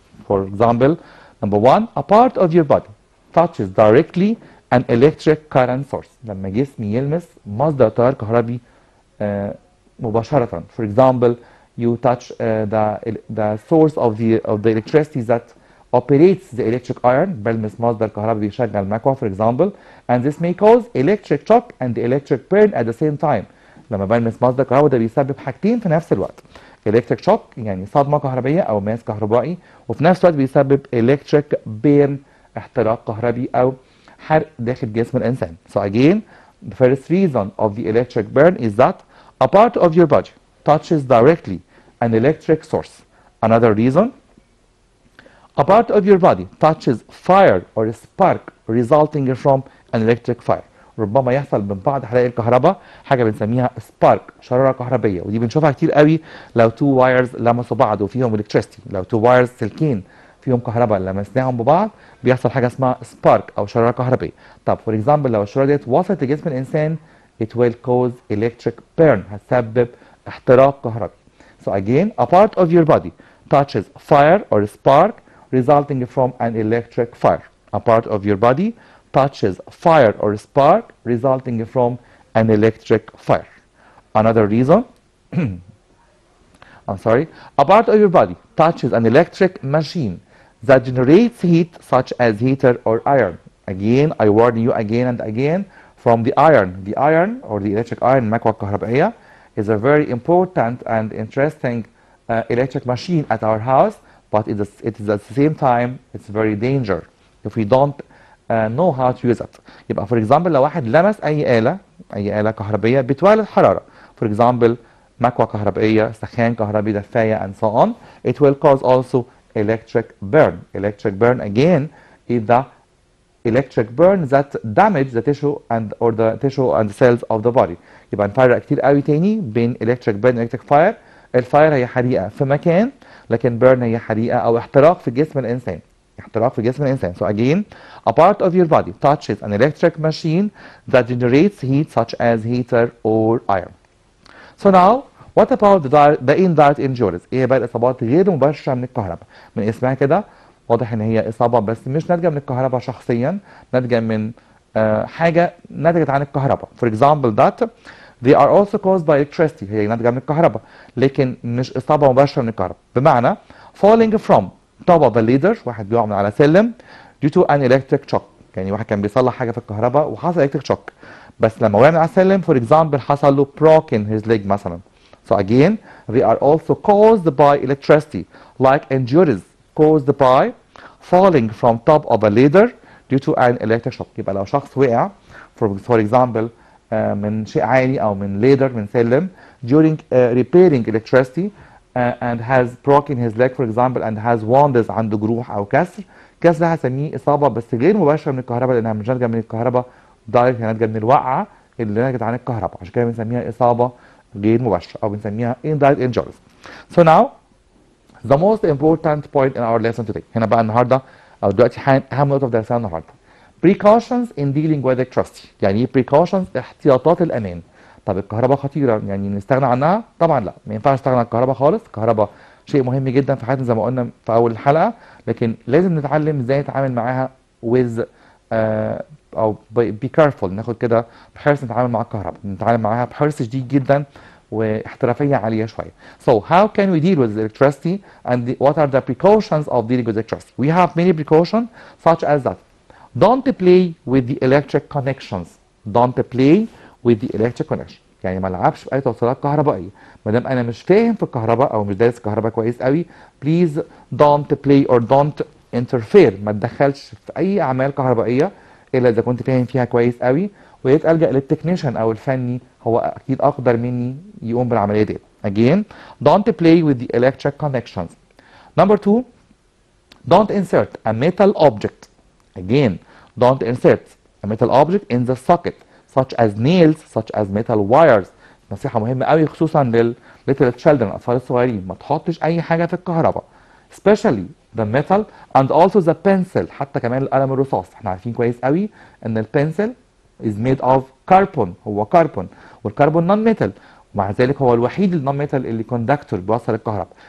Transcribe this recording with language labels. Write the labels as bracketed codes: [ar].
[en] For example, number one, a part of your body touches directly an electric current source. [ar] لما جسمي يلمس مصدر تيار كهربي مباشرة. [en] For example, you touch the source of the electricity that operates the electric iron. [ar] بلمس مصدر كهربي بيشغل مكوى [en] for example, and this may cause electric shock and electric burn at the same time. [ar] لما بلمس مصدر كهربي ده بيسبب حاجتين في نفس الوقت. electric shock يعني صدمة كهربية أو ماس كهربائي، وفي نفس الوقت بيسبب electric burn احتراق كهربي أو حرق داخل جسم الإنسان. [en] So again, the first reason of the electric burn is that a part of your body touches directly an electric source. Another reason, a part of your body touches fire or a spark resulting from an electric fire. [ar] ربما يحصل من بعض حرائق الكهرباء حاجه بنسميها سبارك، شراره كهربيه، ودي بنشوفها كتير قوي لو تو وايرز لمسوا بعض وفيهم الكتريستي. لو تو وايرز سلكين فيهم كهرباء لمسناهم ببعض بيحصل حاجه اسمها سبارك او شراره كهربيه. طب فور اكزامبل لو الشراره ديت وصلت لجسم الانسان [en] it will cause electric burn، [ar] هتسبب احتراق كهربي. [en] So again, a part of your body touches fire or spark resulting from an electric fire. A part of your body touches fire or spark resulting from an electric fire. Another reason, I'm sorry, a part of your body touches an electric machine that generates heat such as heater or iron. Again, I warn you again and again from the iron. The iron or the electric iron المكوى الكهربائية is a very important and interesting electric machine at our house, but it is at the same time it's very dangerous if we don't know how to use it. [ar] يبقى [en] for example [ar] لو واحد لمس أي آلة كهربية بتولد حرارة. [en] For example [ar] مكوى كهربائية، سخان كهربي، دفاية [en] and so on. It will cause also electric burn. Electric burn again is the electric burn that damage the tissue and cells of the body. [ar] يبقى نفرق كتير قوي تاني بين electric burn و electric fire. الفاير هي حريقة في مكان، لكن burn هي حريقة أو احتراق في جسم الإنسان. احتراق في جسم الإنسان. [en] So again, a part of your body touches an electric machine that generates heat such as heater or iron. So now, what about the indirect injuries؟ [ar] ايه بقى الإصابات غير مباشرة من الكهرباء؟ من اسمها كده واضح ان هي إصابة بس مش ناتجة من الكهرباء شخصيا، ناتجة من حاجة نتجت عن الكهرباء. [en] For example that they are also caused by electricity، [ar] هي ناتجة من الكهرباء لكن مش إصابة مباشرة من الكهرباء. بمعنى [en] falling from top of a ladder، [ar] واحد بيقع من على سلم [en] due to an electric shock، [ar] يعني واحد كان بيصلح حاجة في الكهرباء وحصل electric shock، بس لما وقع من على السلم for example حصل له [en] broken his leg [ar] مثلا. [en] So again they are also caused by electricity like injuries caused by falling from top of a ladder due to an electric shock. [ar] يبقى لو شخص وقع for example من شيء عالي او من ladder من سلم [en] during repairing electricity and has broken his leg for example and has wounds، [ar] عنده جروح او كسر ده هسميه اصابه بس غير مباشره من الكهرباء لانها مش ناتجه من الكهرباء دايركت، هي ناتجه من الوقعه اللي ناتجت عن الكهرباء، عشان كده بنسميها اصابه غير مباشره او بنسميها indirect injuries. [en] So now the most important point in our lesson today، [ar] هنا بقى النهارده او دلوقتي اهم نقطه في درسنا النهارده [en] precautions in dealing with electricity. [ar] يعني ايه precautions؟ احتياطات الامان. طب الكهرباء خطيره يعني نستغنى عنها؟ طبعا لا، ما ينفعش نستغنى عن الكهرباء خالص. الكهرباء شيء مهم جدا في حياتنا زي ما قلنا في اول الحلقه، لكن لازم نتعلم ازاي نتعامل معاها with او be careful، ناخد كده بحرص نتعامل مع الكهرباء، نتعامل معاها بحرص شديد جدا واحترافيه عاليه شويه. [en] So how can we deal with electricity and what are the precautions of dealing with electricity? We have many precautions such as that don't play with the electric connections. Don't play with the electric connection. [ar] يعني ما العبش باي توصيلات كهربائيه. ما دام انا مش فاهم في الكهرباء او مش دارس كهرباء كويس قوي [en] please don't play or don't interfere، [ar] ما تدخلش في اي اعمال كهربائيه الا اذا كنت فاهم فيها كويس قوي، ويا ريت الجا للتكنيشن او الفني هو اكيد اقدر مني يقوم بالعمليه دي. [en] Again don't play with the electric connections. Number 2 don't insert a metal object. Again don't insert a metal object in the socket such as nails such as metal wires. [ar] نصيحة مهمة قوي خصوصا لل [en] little children، [ar] الأطفال الصغيرين، ما تحطش أي حاجة في الكهرباء [en] especially the metal and also the pencil، [ar] حتى كمان القلم الرصاص. احنا عارفين كويس قوي إن البنسل [en] is made of carbon، [ar] هو كربون، والكربون نون ميتال، ومع ذلك هو الوحيد النون ميتال اللي كوندكتور بيوصل الكهرباء.